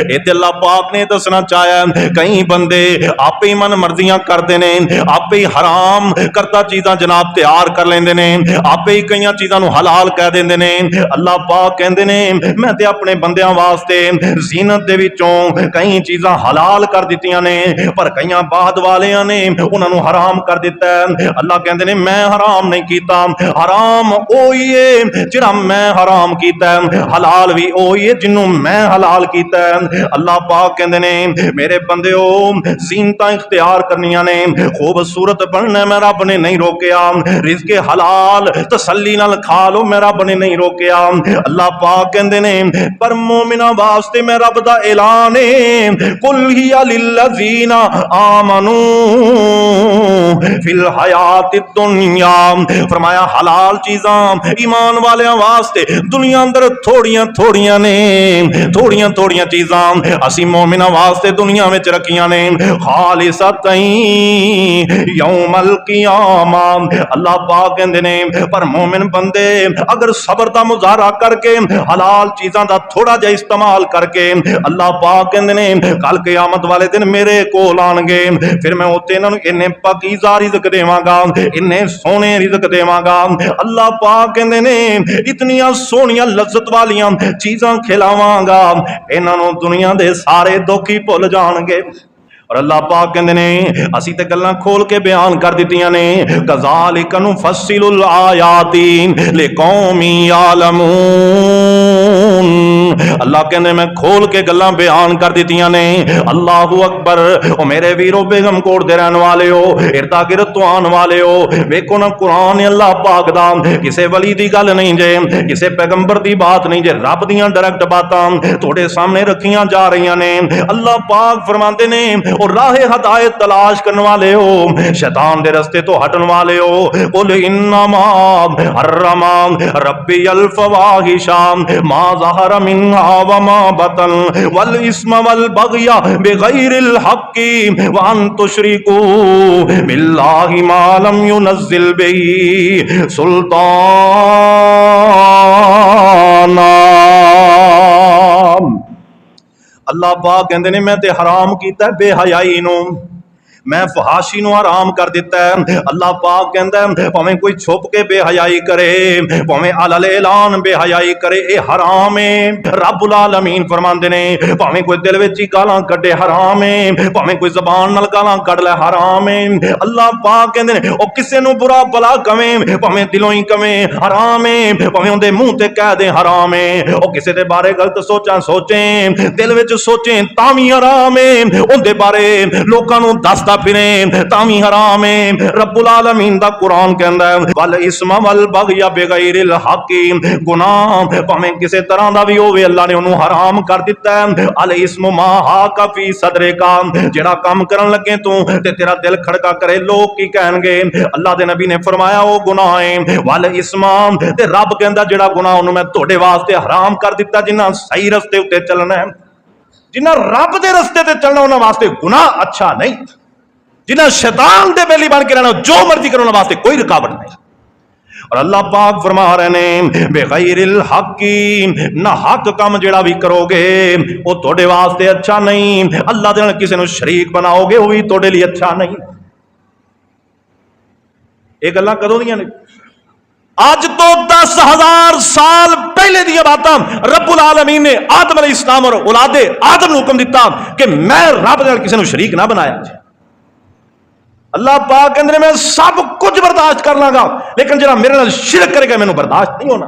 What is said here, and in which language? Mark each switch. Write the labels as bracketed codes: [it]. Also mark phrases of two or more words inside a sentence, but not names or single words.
[pa] ایتھے اللہ پاک نے دسنا چاہیا کئی بندے آپ ہی من مرضیاں کردے نے، آپ ہی حرام کرتا چیزاں جناب تیار کر لیندے نے، آپ ہی کئی چیزاں نو حلال کہہ دیندے نے۔ اللہ پاک کہندے نے میں تے اپنے بندیاں واسطے زینت دے وچوں کئی چیزاں حلال کر دتیاں نے، پر کئی بعد والیاں نے انہاں نو حرام کر دیتا ہے۔ اللہ کہندے کہندے نے میں حرام نہیں کیتا، حرام اوہی ہے جڑا میں حرام کیتا ہے، حلال بھی اوہی ہے جنوں میں حلال کیتا ہے۔ اللہ پاک کہندے نے میرے بندیو زینتاں اختیار کرنیاں نے، خوبصورت بننا میں رب نے نہیں روکیا، رزق حلال تسلی نال کھا لو میں رب نے نہیں روکیا۔ اللہ پاک کہندے نے پر مومناں واسطے میں رب دا اعلان ہے، [ar] قل ہی للذین آمنوا فی الحیات الدنیا، [pa] فرمایا حلال چیزاں ایمان والیاں واسطے دنیا اندر تھوڑیاں تھوڑیاں نے، تھوڑیاں تھوڑیاں چیزاں اسی مومناں واسطے دنیا میں رکھیاں نے، [ar] خالصتاً یوم القیامہ۔ [pa] اللہ پاک کہندے نے پر مومن بندے اگر صبر دا مظاہرہ کر کے حلال چیزاں دا تھوڑا جا استعمال کر کے، اللہ پاک کہندے نے کل قیامت والے دن میرے کول آن گے، پھر میں اوتے انہاں نوں اتنے پاکیزہ رزق دیواں گا، اتنے سونے رزق دیواں گا۔ اللہ پاک کہندے نے اتنیاں سونیاں لذت والیاں چیزاں کھلاواں گا، انہاں نوں دنیا دے سارے دکھ ہی بھول جان گے۔ اور اللہ پاک کہندے نے اسی تے گلاں کھول کے بیان کر دتیاں نے، [ar] کذالک نفصل الآیات لقوم یعلمون۔ [pa] اللہ کہندے میں کھول کے گلاں بیان کر دتیاں نے۔ [ar] اللہ اکبر۔ [pa] او میرے ویرو بیگم کوٹ دے رہن والے ہو، اردا گرد تو آن والے ہو، ویکھو نا قرآن اللہ پاک دا کسے ولی دی گل نہیں جے، کسے پیغمبر دی بات نہیں جے، رب دیاں ڈائریکٹ باتاں تھوڑے سامنے رکھیاں جا رہیاں نے۔ اللہ پاک فرماندے نے اور راہ ہدایت تلاش کرنے والے ہو، شیطان دے رستے تو ہٹن والے ہو، [ar] قل انما حرم ربی الفواحش ما ظہر منها وما بطن والاسم والبغی بغیر الحق وان تشرکوا باللہ ما لم ينزل به سلطانا۔ [pa] اللہ پاک کہندے نے میں تے حرام کیتا ہے بے حیائی نو، میں فحاشی نو حرام کر دیتا ہے۔ اللہ پاک کہندا ہے پاویں کوئی چھپ کے بے حیائی کرے، پاویں علل اعلان بے حیائی کرے، اے حرام ہے۔ رب العالمین فرماندے نے پاویں کوئی دل وچ گالاں کڈے حرام ہے، پاویں کوئی زبان نال گالاں کڈ لے حرام ہے۔ اللہ پاک کہندے نے او کسے نو برا بلا کہیں، پاویں دلوں ہی کہیں حرام ہے، پاویں اون دے منہ تے کہہ دے حرام ہے، او کسے دے بارے غلط سوچاں سوچیں، دل وچ سوچیں تاویں حرام ہے، اون دے بارے لوکاں نو دسدا پھریں تاویں حرام ہے۔ رب العالمین دا قرآن کہندا ہے [ar] والاسم والبغی بغیر الحق، [pa] گناہ پاویں کسے طرح دا بھی ہوے اللہ نے انہوں حرام کر دیتا ہے۔ [ar] الاسم ما حاک فی صدرک، [pa] جڑا کام کرن لگے تو تے تیرا دل کھڑکا کرے لوگ کی کہن گے، اللہ دے نبی نے فرمایا او گناہ ہے۔ والاسم تے رب کہندا جڑا گناہ انہوں میں تہاڈے واسطے حرام کر دیتا، جنہاں صحیح رستے اتے چلنا ہے، جنہاں رب دے رستے تے چلنا انہاں واسطے گناہ اچھا نہیں، جنہاں شیطان دے بیلی بن کے رہنا جو مرضی کرنے واسطے کوئی رکاوٹ نہیں۔ اور اللہ پاک فرما رہے نے [ar] بغیر الحق، [pa] نہ حق کام جڑا بھی کرو گے وہ تھوڑے واسطے اچھا نہیں، اللہ دے نال کسی نو شریک بناؤ گے وہ بھی تھوڑے لیے اچھا نہیں۔ یہ گلاں کدوں دیاں نے؟ آج تو 10,000 سال پہلے دیا باتاں رب العالمین نے آدم [ar] علیہ السلام [pa] اور اولاد آدم نے حکم دیتا کہ میں رب دے نال کسی نو شریک نہ بنایا۔ اللہ پاک کہندے میں سب کچھ برداشت کر لاں گا لیکن جڑا میرے نال شرک کرے گا مینوں برداشت نہیں ہونا۔